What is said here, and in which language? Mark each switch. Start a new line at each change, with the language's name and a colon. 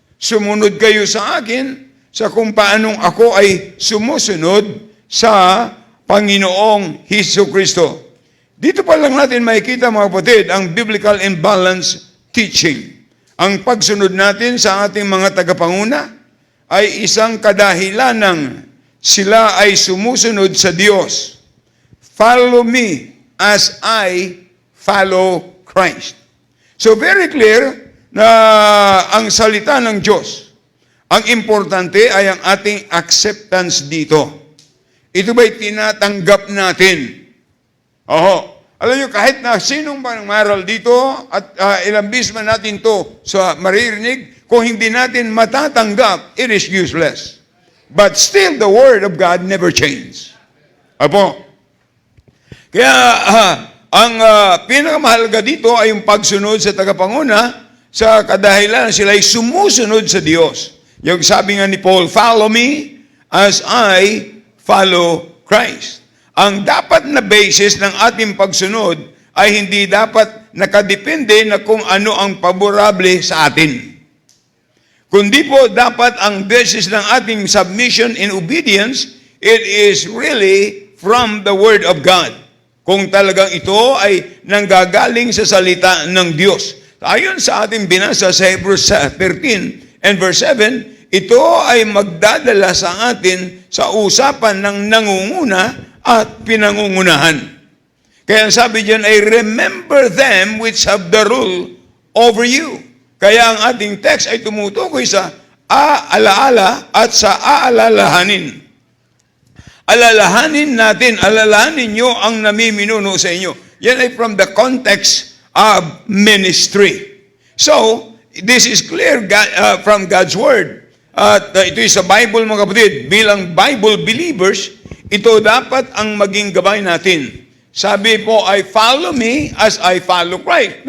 Filipino: Sumunod kayo sa akin sa kung paanong ako ay sumusunod sa Panginoong Hesus Kristo. Dito pa lang natin makikita mga putid ang
English: biblical and balanced teaching.
Filipino: Ang pagsunod natin sa ating mga tagapanguna ay isang kadahilan ng sila ay sumusunod sa Diyos.
English: Follow me as I follow Christ. So very clear
Filipino: na ang salita ng Diyos, ang importante ay ang ating acceptance dito. Ito ba'y tinatanggap natin? Oho. Alam nyo, kahit na sinong mangaral dito at ilang bis man natin to sa maririnig, kung hindi natin matatanggap,
English: it is useless. But still, the Word of God never changes. Apo.
Filipino: Kaya, ang pinakamahalaga dito ay yung pagsunod sa tagapanguna sa kadahilan sila ay sumusunod sa Diyos. Yung sabi nga ni
English: Paul, "Follow me as I follow Christ."
Filipino: Ang dapat na basis ng ating pagsunod ay hindi dapat nakadepende na kung ano ang paborable sa atin. Kundi po dapat ang basis ng ating
English: submission and obedience, it is really from the Word of God.
Filipino: Kung talagang ito ay nanggagaling sa salita ng Diyos. Ayon sa ating binasa sa Hebrews 13 and verse 7, ito ay magdadala sa atin sa usapan ng nangunguna at pinangungunahan. Kaya ang sabi diyan ay,
English: "Remember them which have the rule over you."
Filipino: Kaya ang ating text ay tumutukoy sa aalaala at sa aalalahanin. Alalahanin natin, alalahanin nyo ang namiminuno sa inyo. Yan ay
English: from the context of ministry. So, this is clear from God's Word.
Filipino: Ito ay sa Bible mga kapatid. Bilang Bible believers, ito dapat ang maging gabay natin Sabi po ay
English: follow me as I follow Christ.